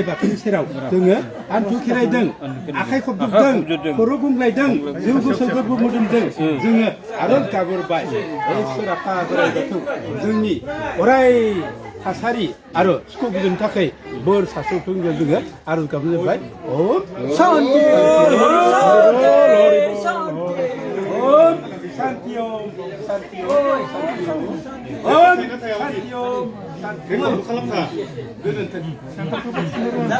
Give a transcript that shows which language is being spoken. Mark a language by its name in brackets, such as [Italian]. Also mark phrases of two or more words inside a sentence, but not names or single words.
[Bodo] बाथौनि सेराव जोङो आन्थु खेरायदों आखाइ खबजबदों खर' गुंग्लायदों जिउ गोसो गोरबो मोदोमजों जोङो आरज गाबहरबाय इसोर आफा बोराइ बाथौ जोंनि अराय थासारि आरो सुखु गोजोननि थाखाय बोर सारस्रिथों जोङो आरज गाबनाय जाबाय [Sanskrit] ओम शान्ति शान्ति ओम [Bodo] शान्ति ओम शान्ति ओम गोजोन्थों।